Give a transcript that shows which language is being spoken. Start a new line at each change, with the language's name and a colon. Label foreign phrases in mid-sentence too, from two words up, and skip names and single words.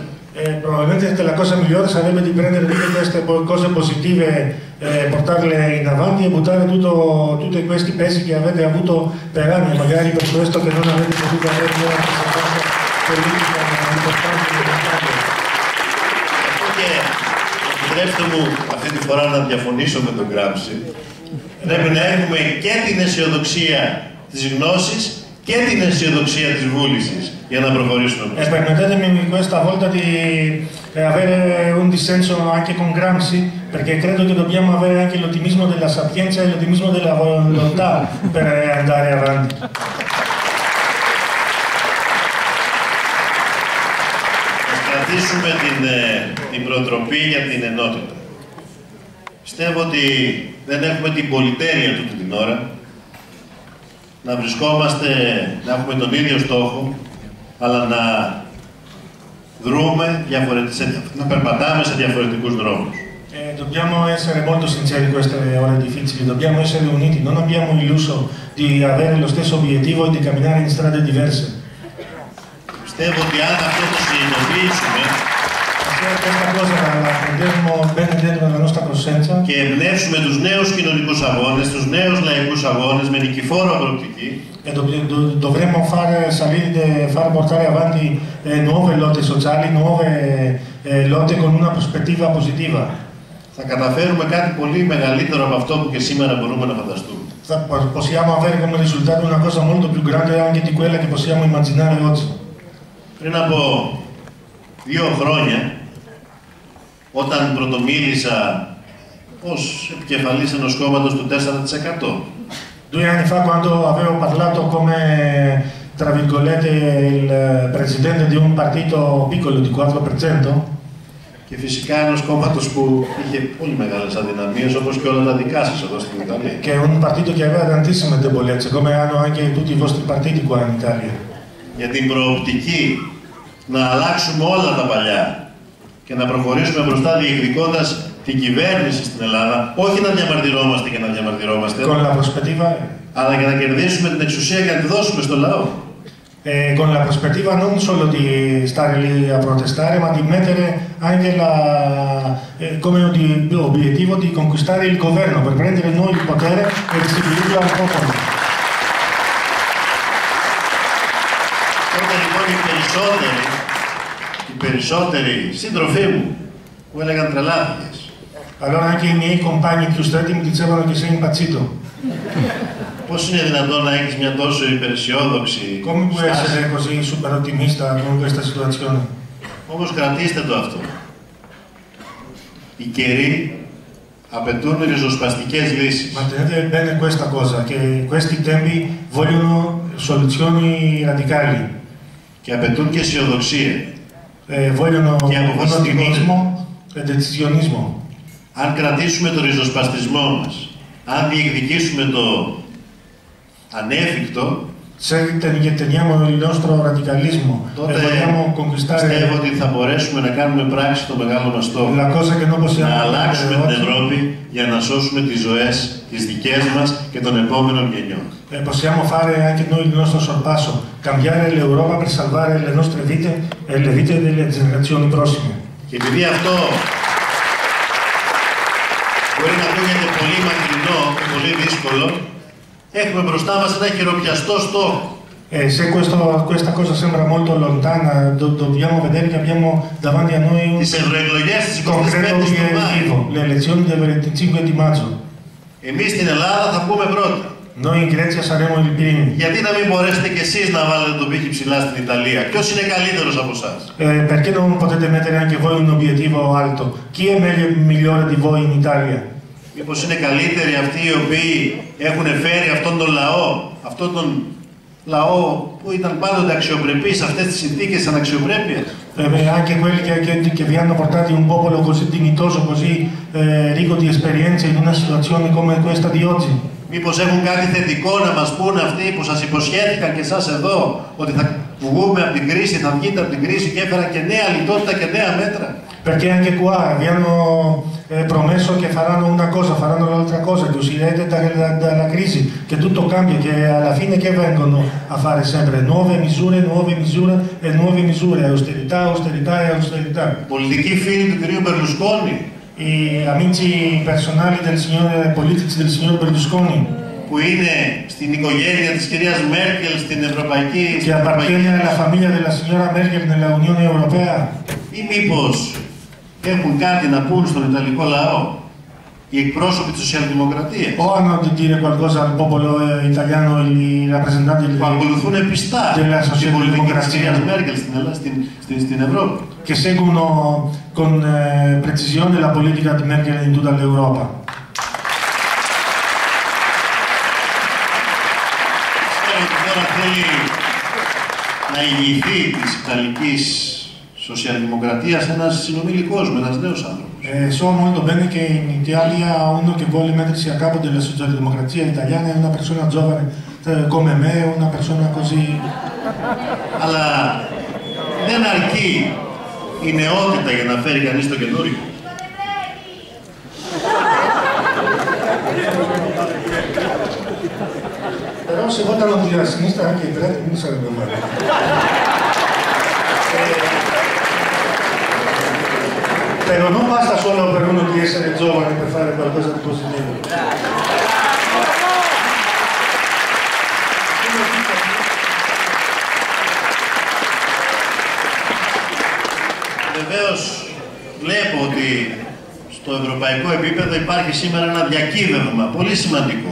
Italian: Probabilmente la cosa migliore sarebbe di prendere tutte queste cose positive, portarle in avanti e buttare tutti questi pesi che avete avuto per anni, magari per questo che non avete potuto avere una rappresentanza politica importante.
Greek: Επιτρέψτε μου αυτή τη φορά να διαφωνήσω με τον Γκράμψη. Πρέπει να έχουμε και την αισιοδοξία της γνώσης και την αισιοδοξία της βούλησης για να προχωρήσουμε.
Italian: Permettetemi questa volta di avere un dissenso anche con Gramsci, perché credo che dobbiamo avere anche l'ottimismo della sapienza e l'ottimismo della volontà per andare avanti.
Greek: Κρατήσουμε την προτροπή για την ενότητα. Πιστεύω ότι δεν έχουμε την πολυτέλεια τούτη την ώρα να βρισκόμαστε, να έχουμε τον ίδιο στόχο, αλλά να δρούμε, να περπατάμε σε διαφορετικούς δρόμους.
Italian: Dobbiamo essere molto sinceri in queste ore difficili, dobbiamo essere uniti, non abbiamo illuso di avere lo stesso obiettivo e di camminare in strade diverse.
Greek: Πιστεύω ότι αν αυτό το συνειδητοποιήσουμε και εμπνεύσουμε τους νέους κοινωνικούς αγώνες, τους νέους λαϊκούς αγώνες με νικηφόρο προοπτική,
Italian: dovremmo far portare avanti nuove lotte sociali, nuove lotte con una prospettiva positiva.
Greek: Θα καταφέρουμε κάτι πολύ μεγαλύτερο από αυτό που και σήμερα μπορούμε να φανταστούμε.
Italian: Possiamo avere come risultato una cosa molto più grande anche di quella che possiamo immaginare oggi.
Greek: Πριν από 2 χρόνια, όταν πρωτομίλησα ως επικεφαλής ενός κόμματος του 4%.
Italian: 2 anni fa, quando avevo parlato come, tra virgolette, il presidente di un partito piccolo di 4%,
Greek: και φυσικά ενός κόμματος που είχε πολύ μεγάλες αδυναμίες, όπως και όλα τα δικά σας εδώ στην Ιταλία.
Italian: Και un partito che aveva tantissime debolezze, come hanno anche tutti i vostri partiti qua in Italia.
Greek: Για την προοπτική να αλλάξουμε όλα τα παλιά και να προχωρήσουμε μπροστά διεκδικώντας την κυβέρνηση στην Ελλάδα, όχι να διαμαρτυρόμαστε και να διαμαρτυρόμαστε, αλλά και να κερδίσουμε την εξουσία και να τη δώσουμε στο λαό.
Italian: Con la prospettiva non solo di stare lì a protestare, ma di mettere anche come obiettivo di conquistare il governo, per prendere noi il potere e distribuirlo al popolo.
Greek: Τότε λοιπόν οι περισσότεροι σύντροφοί μου που έλεγαν τρελάθηκες.
Italian: Allora anche i miei compagni più stretti mi dicevano che sei impazzito.
Greek: Πώς είναι δυνατόν να έχεις μια τόσο υπεραισιόδοξη
Italian: Come puoi essere così super ottimista con questa situazione?
Greek: Όμως κρατήστε το αυτό. Οι καιροί απαιτούν ριζοσπαστικές λύσεις.
Italian: Mantenete bene questa cosa, che questi tempi vogliono soluzioni radicali.
Greek: Και απαιτούν και αισιοδοξία.
Italian: Vogliono un ottimismo e decisionismo.
Greek: Αν κρατήσουμε το ριζοσπαστισμό μας, αν διεκδικήσουμε το ανέφικτο,
Italian: se teniamo il nostro radicalismo
Greek: τότε
Italian: e vogliamo conquistare,
Greek: πιστεύω ότι θα μπορέσουμε να κάνουμε πράξη το μεγάλο μας στόχο. Να αλλάξουμε την Ευρώπη για να σώσουμε τις ζωές τις δικές μας και των επόμενων γενιών.
Italian: Possiamo fare anche noi il nostro sorpasso, cambiare l'Europa per salvare le nostre vite e le vite delle generazioni prossime.
Greek: Και επειδή αυτό μπορεί να ακούγεται πολύ μακρινό και πολύ δύσκολο, Έχουμε μπροστά μας ένα χειροπιαστό στόχο.
Italian: Se questa cosa sembra molto lontana, dobbiamo vedere che abbiamo davanti a noi un
Greek: Τις ευρωεκλογές της 25ης
Italian: concreto
Greek: του Μάη.
Italian: obiettivo, le elezioni del 25 di maggio.
Greek: Εμείς στην Ελλάδα θα πούμε πρώτα.
Italian: Noi in Grecia saremo i primi.
Greek: Γιατί να μην μπορέσετε κι εσείς να βάλετε τον πύχη ψηλά στην Italia? Ποιος είναι καλύτερος από εσάς?
Italian: Perché non potete mettere anche voi un obiettivo alto? Chi è migliore di voi in Italia?
Greek: Μήπως είναι καλύτεροι αυτοί οι οποίοι έχουν φέρει αυτόν τον λαό που ήταν πάντοτε αξιοπρεπής σε αυτές τις συνθήκες αναξιοπρέπειας?
Italian: Anche quelli che vi hanno portati un popolo così dignitoso, così ricco di esperienze in una situazione come questa di oggi.
Greek: Μήπως έχουν κάτι θετικό να μας πούνε αυτοί που σας υποσχέθηκαν και εσάς εδώ ότι θα βγούμε από την κρίση, θα βγείτε από την κρίση και έφεραν και νέα λιτότητα και νέα μέτρα?
Italian: Perché anche qua vi hanno promesso che faranno una cosa, faranno l'altra cosa, che uscirete dalla crisi, che tutto cambia, che alla fine che vengono a fare sempre? Nuove misure e nuove misure, austerità, austerità e austerità.
Greek: Πολιτικοί φίλοι του κυρίου Μπερλουσκόνη,
Italian: I amici personali politici del signor Berlusconi,
Greek: που είναι στην οικογένεια της κυρίας Μέρκελ στην Ευρωπαϊκή
Italian: che appartiene alla famiglia della signora Merkel nella Unione Europea,
Greek: ή mήπως έχουν κάτι να πούν στον Ιταλικό λαό οι εκπρόσωποι της Σοσιαλδημοκρατίας,
Italian: o hanno da dire qualcosa al popolo italiano, i rappresentanti
Greek: που ακολουθούν πιστά
Italian: della
Greek: την πολιτική της κυρίας
Italian: socialdemocrazia,
Greek: Μέρκελ στην Ευρώπη?
Italian: che seguono con precisione la politica di Merkel in tutta l'Europa.
Greek: Ξέρω ότι τώρα θέλει να ηγηθεί της Ιταλικής Σοσιαλδημοκρατίας ένας συνομιλικός μου, ένας νέος άνθρωπος.
Italian: So molto bene che in Italia uno che vuole mettersi a capo della socialdemocrazia italiana è una persona giovane come me, una persona così.
Greek: Αλλά δεν αρκεί η νεότητα για να φέρει κανείς το καινούριο.
Italian: Però se votano di sinistra anche i preti non sarebbe male. Però non basta solo per uno di essere giovane per fare qualcosa di positivo.
Greek: Βεβαίως βλέπω ότι στο ευρωπαϊκό επίπεδο υπάρχει σήμερα ένα διακύβευμα πολύ σημαντικό.